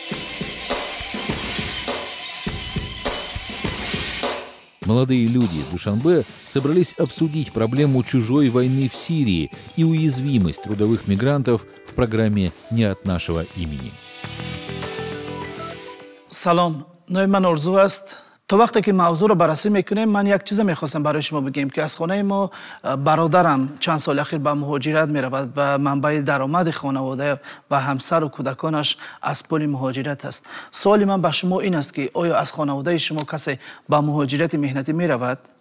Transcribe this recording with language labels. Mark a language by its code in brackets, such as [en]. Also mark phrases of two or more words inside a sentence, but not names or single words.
[ru] Молодые люди из Душанбе собрались обсудить проблему чужой войны в Сирии и уязвимость трудовых мигрантов в программе «Не от нашего имени». Салам. [tg] نوع من آرزو است تا وقتی که موضوع رو بررسی میکنیم من یک چیز میخواستم برای شما بگم که از خانه ما برادرم چند سال اخیر به مهاجرت میرود و منبع درآمد خانواده و همسر و کودکانش از پول مهاجرت است. سوال من به شما این است که آیا از خانواده شما کسی به مهاجرت مهنتی میرود؟